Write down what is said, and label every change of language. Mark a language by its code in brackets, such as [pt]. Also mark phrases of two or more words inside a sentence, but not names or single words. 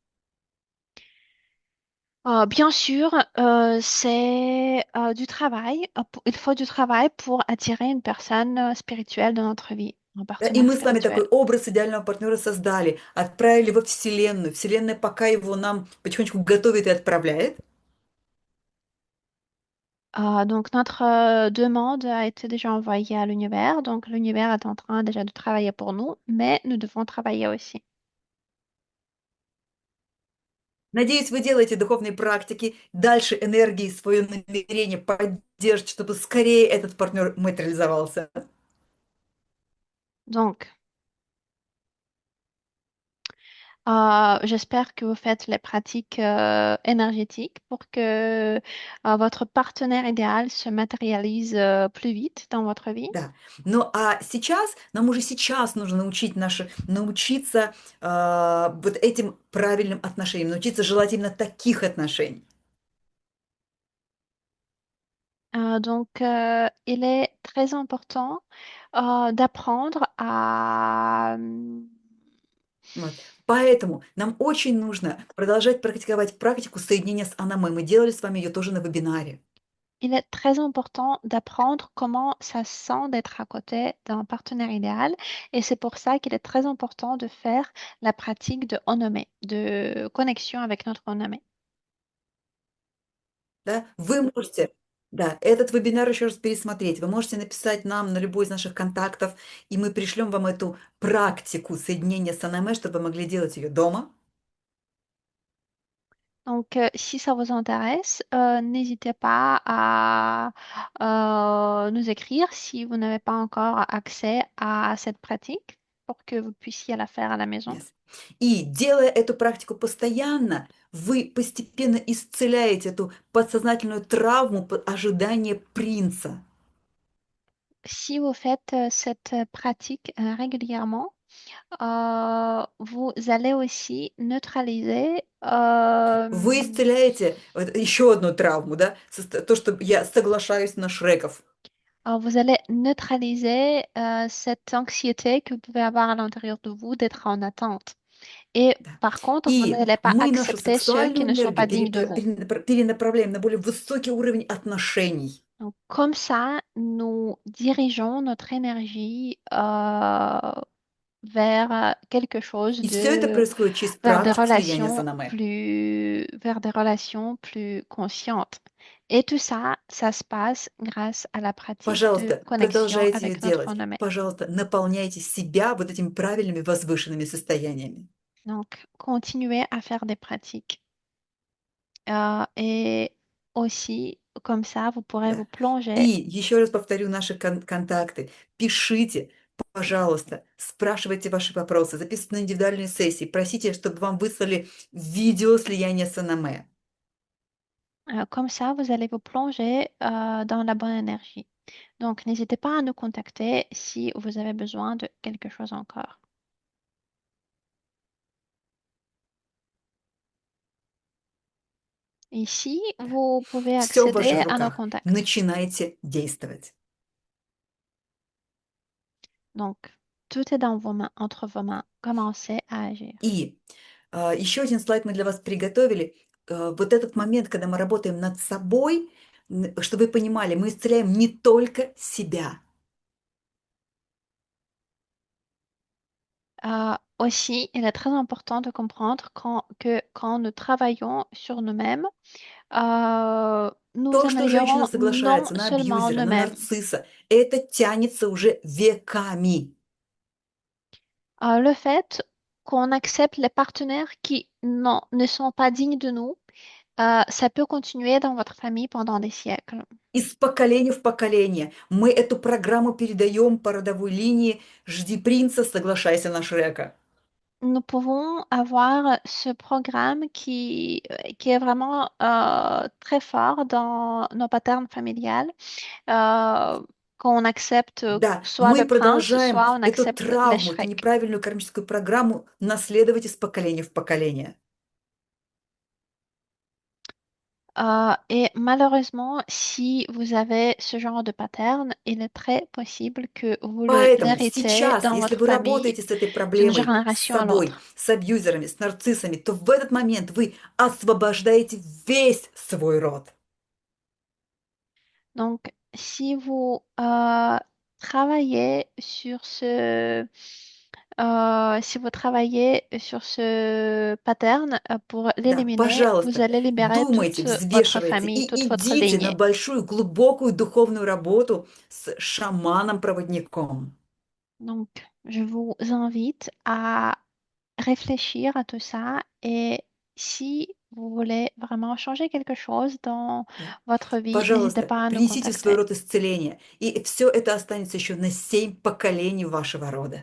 [fr] Bien sûr, c'est du travail. Il faut du travail pour attirer une personne spirituelle dans notre vie, un [ru] Да, и [fr] partenaire [ru] мы с вами такой [fr] spirituel. [ru] образ идеального партнера создали, отправили во Вселенную. Вселенная пока его нам потихонечку готовит и отправляет. [fr] Donc notre demande a été déjà envoyée à l'univers. Donc l'univers est en train déjà de travailler pour nous, mais nous devons travailler aussi. [ru] Надеюсь, вы делаете духовные практики, дальше энергии свое намерение поддержите, чтобы скорее этот партнер материализовался. [fr] Donc, j'espère que vous faites les pratiques énergétiques pour que votre partenaire idéal se matérialise plus vite dans votre vie. [ru] Да. Ну, а сейчас, нам уже сейчас нужно научиться вот этим правильным отношениям, научиться желательно таких отношений. [fr] Donc, il est très important d'apprendre à... [ru] Вот. Поэтому нам очень нужно продолжать практиковать практику соединения с Анамой. Мы делали с вами ее тоже на вебинаре. [fr] Il est très important d'apprendre comment ça se sent d'être à côté d'un partenaire idéal. Et c'est pour ça qu'il est très important de faire la pratique de onome, de connexion avec notre onome. [ru] Да? Вы можете, да, этот вебинар еще раз пересмотреть. Вы можете написать нам на любой из наших контактов, и мы пришлем вам эту практику соединения с Анаме, чтобы вы могли делать ее дома. [fr] Donc, si ça vous intéresse, n'hésitez pas à nous écrire si vous n'avez pas encore accès à cette pratique pour que vous puissiez la faire à la maison. Yes. [ru] И делая эту практику постоянно, вы постепенно исцеляете эту подсознательную травму ожидания принца. [fr] Si vous faites cette pratique régulièrement, vous allez aussi neutraliser [ru] Вы исцеляете вот еще одну травму, да, то, что я соглашаюсь на Шреков. [fr] vous allez neutraliser cette anxiété que vous pouvez avoir à l'intérieur de vous d'être en attente. Et [ru] Да. [fr] par contre, vous [ru] И [fr] n'allez pas [ru] мы нашу [fr] accepter ceux qui [ru] сексуальную [fr] ne sont pas [ru] энергию [fr] dignes de vous. [ru] перенаправляем на более высокий уровень отношений. [fr] Donc, comme ça, nous dirigeons notre énergie vers quelque chose [ru] И все это происходит через практику слияния с Анаме. [fr] vers des relations plus conscientes. Et tout ça, ça se passe grâce à la pratique de [ru] Пожалуйста, [fr] connexion [ru] продолжайте ее [fr] avec notre [ru] делать. [fr] âme. [ru] Пожалуйста, наполняйте себя вот этими правильными возвышенными состояниями. [fr] Donc, continuez à faire des pratiques. Et aussi, comme ça, vous pourrez vous [ru] Да. [fr] plonger. [ru] И еще раз повторю наши контакты. Пишите, пожалуйста, спрашивайте ваши вопросы, записывайте на индивидуальные сессии, просите, чтобы вам выслали видео слияния с Анаме. [fr] Comme ça, vous allez vous plonger dans la bonne énergie. Donc, n'hésitez pas à nous contacter si vous avez besoin de quelque chose encore. Ici, vous pouvez [ru] Все в ваших [fr] accéder à nos [ru] руках. [fr] contacts. [ru] Начинайте действовать. [fr] Donc, Tout est dans vos mains, entre vos mains. Commencez à agir. [ru] И еще один слайд мы для вас приготовили. Вот этот момент, когда мы работаем над собой, чтобы вы понимали, мы исцеляем не только себя. [fr] Aussi, il est très important de comprendre que quand nous travaillons sur nous-mêmes, nous [ru] То, что женщина [fr] améliorons non [ru] соглашается на [fr] seulement [ru] абьюзера, на [fr] nous-mêmes. [ru] нарцисса, это тянется уже веками. [fr] Le fait qu'on accepte les partenaires qui ne sont pas dignes de nous, ça peut continuer dans votre famille pendant des siècles. [ru] Из поколения в поколение мы эту программу передаем по родовой линии «Жди принца, соглашайся на Шрека». [fr] Nous pouvons avoir ce programme qui est vraiment très fort dans nos patterns familiales, qu'on accepte [ru] Да, [fr] soit [ru] мы [fr] le prince, [ru] продолжаем [fr] soit on [ru] эту [fr] accepte les [ru] травму, эту [fr] Shrek. [ru] неправильную кармическую программу наследовать из поколения в поколение. [fr] Et malheureusement, si vous avez ce genre de pattern, il est très possible que vous [ru] Поэтому [fr] l'héritez [ru] сейчас, [fr] dans [ru] если [fr] votre [ru] вы [fr] famille [ru] работаете с этой [fr] d'une [ru] проблемой, с [fr] génération à [ru] собой, [fr] l'autre. [ru] с абьюзерами, с нарциссами, то в этот момент вы освобождаете весь свой род. [fr] Donc, si vous travaillez sur si vous travaillez sur ce pattern pour [ru] Да, [fr] l'éliminer, vous [ru] пожалуйста, [fr] allez libérer [ru] думайте, [fr] toute votre [ru] взвешивайте [fr] famille, toute [ru] и [fr] votre [ru] идите на [fr] lignée. [ru] большую, глубокую духовную работу с шаманом-проводником. [fr] Donc, je vous invite à réfléchir à tout ça et si vous voulez vraiment changer quelque chose dans [ru] Да. [fr] votre vie, n'hésitez [ru] Пожалуйста, [fr] pas à nous [ru] принесите в свой [fr] contacter. [ru] род исцеление, и все это останется еще на 7 поколений вашего рода.